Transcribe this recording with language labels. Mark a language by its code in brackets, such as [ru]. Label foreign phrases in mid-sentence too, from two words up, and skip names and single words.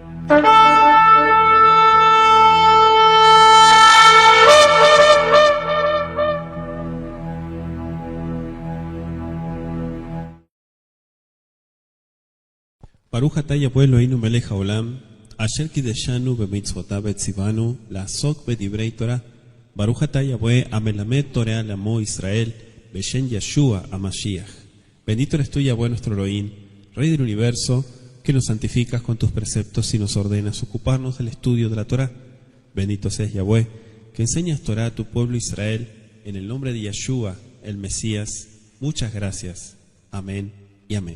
[he] ברוך אתה יהוה אלוהינו מלך העולם, אשר קידשנו במצוותיו וציוונו, לעסוק בדברי תורה. ברוך אתה יהוה המלמד תורה לעמו ישראל, בשם ישוע המשיח. [es] Bendito eres tú, Yahweh nuestro Elohim, Rey del universo, que nos santificas con tus preceptos y nos ordenas ocuparnos del estudio de la Torah. Bendito seas, Yahweh, que enseñas Torah a tu pueblo Israel, en el nombre de Yeshua, el Mesías. Muchas gracias. Amén y amén.